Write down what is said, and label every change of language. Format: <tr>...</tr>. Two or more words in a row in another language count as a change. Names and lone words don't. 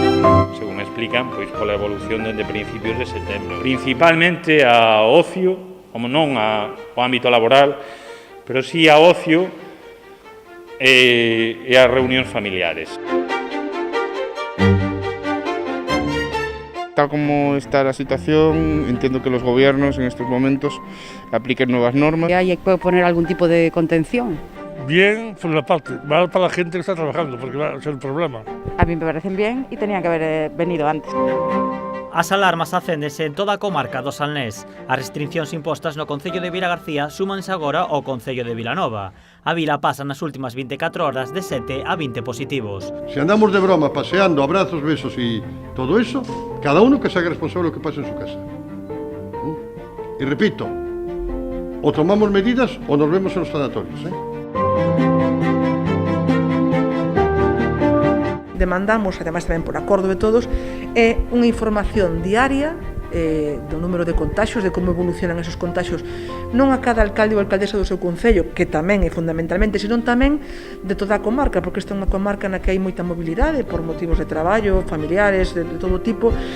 <gl>Según me explican, pola evolución desde principios de setembro. Principalmente a ocio, como non ao ámbito laboral, pero sí a ocio e as reunións familiares.</gl> <es>Tal como está la situación, entiendo que los gobiernos en estos momentos apliquen nuevas normas. ¿Hay que poner algún tipo de contención? Bien, por una parte, mal para la gente que está trabajando, porque va a ser un problema. A mí me parecen bien y tenían que haber venido antes.</es> <gl>As alarmas acéndese en toda a comarca do Salnés. As restriccións impostas no concello de Vilagarcía súmanse agora ao concello de Vilanova. A vila pasa nas últimas 24 horas de 7 a 20 positivos.</gl> <es>Si andamos de broma, paseando, abrazos, besos y todo eso, cada uno que se haga responsable de lo que pasa en su casa. Y repito, o tomamos medidas o nos vemos en los sanatorios,</es> <gl>Demandamos, además tamén por acordo de todos, unha información diaria do número de contaxios, de como evolucionan esos contaxios, non a cada alcalde ou alcaldesa do seu concello, que tamén é fundamentalmente, senón tamén de toda a comarca, porque esta é unha comarca na que hai moita mobilidade por motivos de traballo, familiares, de todo tipo.</gl>